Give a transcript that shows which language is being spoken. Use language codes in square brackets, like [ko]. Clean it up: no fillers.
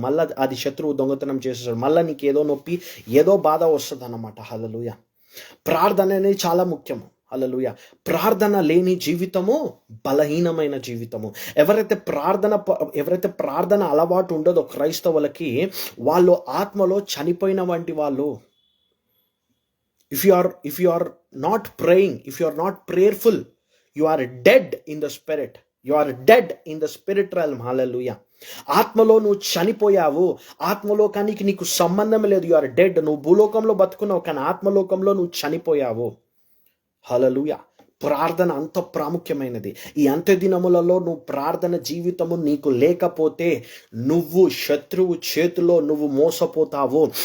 [te] మళ్ళీ అది శత్రువు దొంగతనం చేసేసాడు, మళ్ళీ నీకు ఏదో నొప్పి ఏదో బాధ వస్తుంది అన్నమాట. హల్లెలూయా. ప్రార్థన అనేది చాలా ముఖ్యము. హల్లెలూయా. ప్రార్థన లేని జీవితము బలహీనమైన జీవితము. ఎవరైతే ప్రార్థన అలవాటు ఉండదో క్రైస్తవులకి, వాళ్ళు ఆత్మలో చనిపోయిన వంటి వాళ్ళు. [en] If you are not praying, if you are not prayerful, you are dead in the spirit. You are dead in the spirit realm. Hallelujah. [te] ఆత్మలో నువ్వు చనిపోయావు, ఆత్మలోకానికి నీకు సంబంధం లేదు. [en] You are dead. [te] నువ్వు భూలోకంలో బతుకున్నావు, కానీ ఆత్మలోకంలో నువ్వు చనిపోయావు. హల్లెలూయా. ప్రార్థన అంత ప్రాముఖ్యమైనది. ఈ అంత్య దినములలో నువ్వు ప్రార్థన జీవితము నీకు లేకపోతే నువ్వు శత్రువు చేతిలో నువ్వు మోసపోతావు.